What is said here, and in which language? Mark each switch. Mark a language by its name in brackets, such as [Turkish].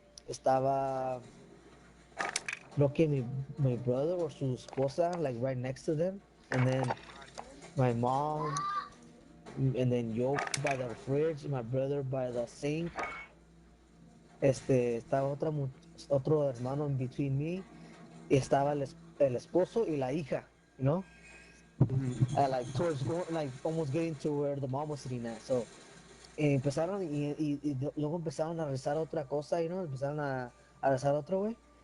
[Spanish] Estaba creo que [English] my brother or [Spanish] su esposa [English] like right next to them, and then my mom, and then [Spanish] yo [English] by the fridge, my brother by the sink. [Spanish] Estaba otro hermano [English] in between me. [Spanish] Y estaba el esposo y la hija, [English] you know? Like towards like almost getting to where the mom was sitting at. [Spanish] So empezaron luego empezaron a rezar otra cosa, empezaron a rezar otro, güey.